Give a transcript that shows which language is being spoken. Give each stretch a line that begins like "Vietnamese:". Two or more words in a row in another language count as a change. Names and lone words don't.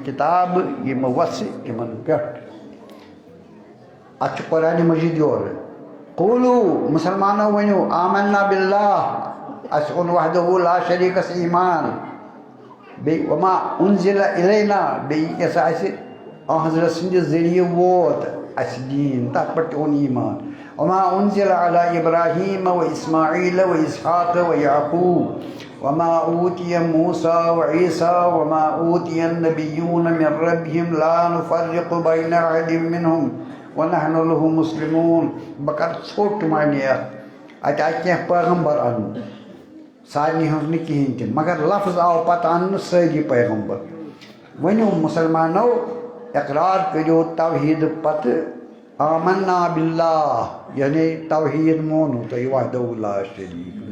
Kashmiri: کِتابہٕ یِمہٕ وَسہِ تِمن پٮ۪ٹھ اَتھ چھُ قرآنِ مجیٖد یورٕ قوٗلوٗ مُسلمانو ؤنِو
Arabic: آمنا باللہ
Kashmiri: اَسہِ اوٚن
Arabic: وحدہ لا شریٖکس
Kashmiri: ایٖمان بیٚیہِ
Arabic: وما اُنزِلہ اِلینا
Kashmiri: بیٚیہِ کیٛاہ سا اَسہِ حضرت سٕنٛدِ ذٔریعہٕ ووت اَسہِ دیٖن تَتھ پٮ۪ٹھ تہِ اوٚن ایٖمان
Arabic: وما اُنزِلہ علی ابراہیٖم و اسماعیٖل و اسحاق و یعقوٗب وما اوٗتِیَ موٗسیٰ و عیٖسیٰ وما اوٗتِیَ النبیوٗن من ربِّہِم لا نُفرِّقُ بین احد منہم ونحن لہ مسلموٗن
Kashmiri: بہٕ کَرٕ ژھوٚٹ معنی اَتھ آیہِ کینٛہہ پیغمبر اَننہٕ سارنٕے ہٕنٛز نہٕ کِہیٖنۍ تہِ مگر لفظ آو پتہٕ اَننہٕ سٲری پیغمبر ؤنِو مُسلمانو اقرار کٔرِو توحیٖدٕ پتہٕ
Arabic: آمنا باللہ
Kashmiri: یعنی توحیٖد مونوٗ تۄہہِ
Arabic: وحدہ لا شریٖک